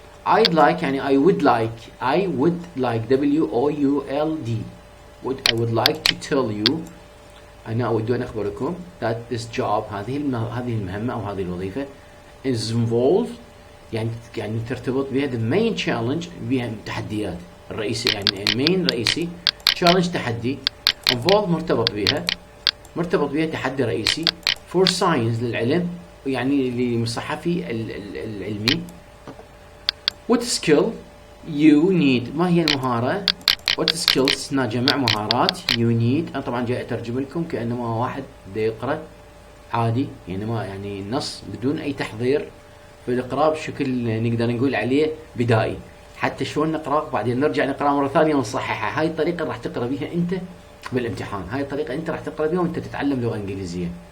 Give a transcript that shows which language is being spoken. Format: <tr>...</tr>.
<en>I'd like، يعني I would like WOULD، I would like to tell you،</en> <ar>أنا أود أن أخبركم</ar> <en>that this job،</en> <ar>هذه المهمة أو هذه الوظيفة</ar> <en>is involved، يعني ترتبط بها the main challenge،</en> <ar>بها التحديات الرئيسية،</ar> <en>يعني main رئيسي، challenge تحدي، involved مرتبط بها تحدي رئيسي.</en> <ar>for science للعلم، يعني للصحفي العلمي.</ar> <en>what skill you need،</en> <ar>ما هي المهارة؟</ar> <en>what skills، جمع مهارات. you need،</en> <ar>أنا طبعا جاي أترجم لكم كأنما واحد بده يقرأ عادي، يعني ما يعني نص بدون أي تحضير في الإقراء بشكل نقدر نقول عليه بدائي. حتى شلون نقرأ بعدين نرجع نقرأ مرة ثانية ونصححها. هاي الطريقة راح تقرأ بها أنت بالامتحان، هاي الطريقة أنت راح تقرأ بها وأنت تتعلم لغة إنجليزية.</ar>